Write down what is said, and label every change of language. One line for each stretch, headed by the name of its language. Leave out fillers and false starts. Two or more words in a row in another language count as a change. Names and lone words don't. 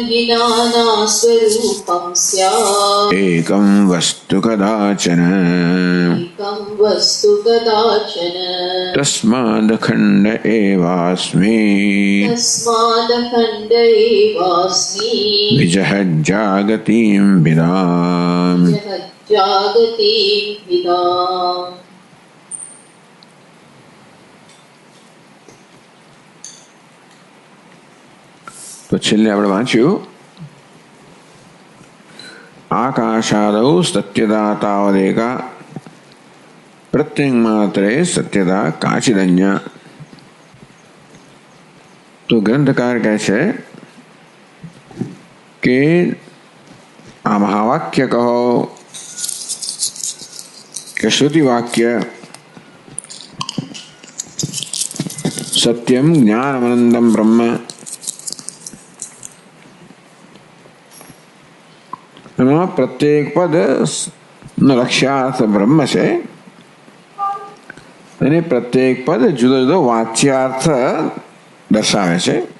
Sanskrit: एकं वस्तु कदाचन तस्मादखण्ड एवास्मि विजहज्जागतिं विदाम्।
Gujarati: તો છેલ્લે આપણે વાંચ્યું
Sanskrit: आकाशादौ सत्यदा तावदेका प्रत्यंग मात्रे सत्यदा काचिदन्य।
Gujarati: તો ગ્રંથકાર કહે છે કે આ મહાવાક્ય કહો કે શ્રુતિ વાક્ય
Sanskrit: सत्यम ज्ञानमनंदम ब्रह्म
Gujarati: પ્રત્યેક પદ લક્ષ્યાર્થ બ્રહ્મ સે પ્રત્યેક પદ જુદો જુદો વાચ્યાર્થ દર્શાવે છે।